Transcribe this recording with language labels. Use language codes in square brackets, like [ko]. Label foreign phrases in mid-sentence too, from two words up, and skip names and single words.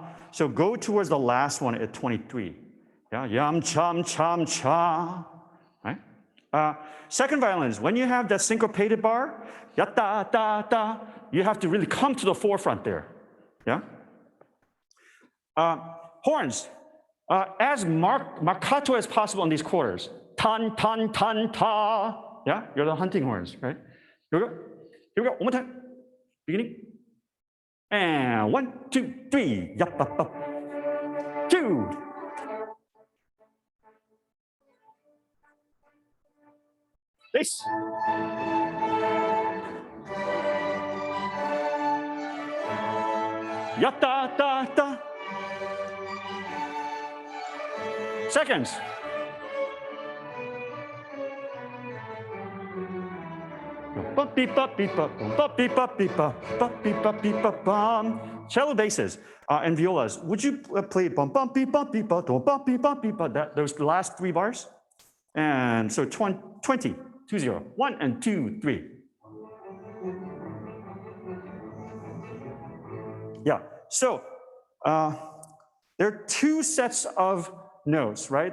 [en] So go towards the last one at 23. Yeah, yum, chum, chum, cha. Right? Second violins, when you have that syncopated bar, ya, da, da, da, you have to really come to the forefront there. Yeah? Horns, as marcato as possible in these quarters. Tan, tan, tan, ta. Yeah, you're the hunting horns, right? Here we go. Here we go. One more time. Beginning. And 1, 2, 3. Yup, up, up. 2. Bass. Ya, da, da, da. Seconds. Cello basses and violas. Would you play bum bum beep bum beep bum bum beep bum beep those last 3 bars? And so 20, 2, 0, 1 and 2, 3. Yeah. So there are 2 sets of notes, right?